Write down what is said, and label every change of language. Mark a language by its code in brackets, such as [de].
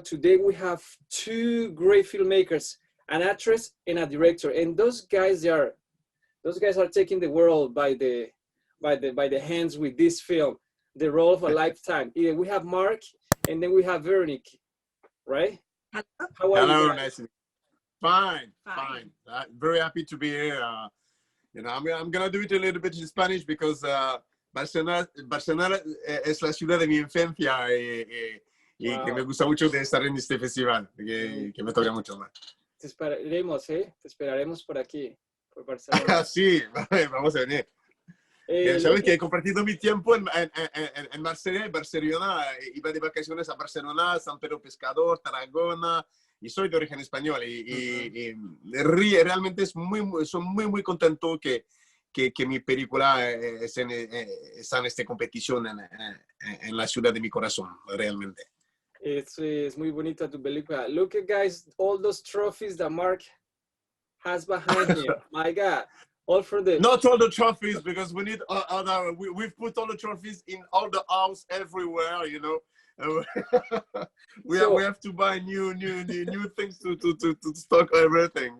[en] Today we have two great filmmakers, an actress and a director, and those guys are taking the world by the hands with this film, The Role of a Lifetime. Yeah, we have Marc, and then we have Véronique, right? Hello. How are Hello, you guys? nice to meet you. Fine. Very happy to be here. I'm gonna do it a little bit in Spanish because [es] Barcelona es la ciudad de mi infancia y que me gusta mucho de estar en este festival, que me toca mucho más. Te esperaremos por aquí, por Barcelona. Sí, vamos a venir. Sabes que he compartido mi tiempo en Barcelona, iba de vacaciones a Barcelona, San Pedro Pescador, Tarragona, y soy de origen español y realmente soy muy contento que mi película está en esta competición en la ciudad de mi corazón, realmente. Es muy bonita tu película. [en] Look at guys, all those trophies that Marc has behind him. My God. All for the... Not all the trophies, because we need other. We've put all the trophies in all the house everywhere, you know. We have to buy new things to stock everything.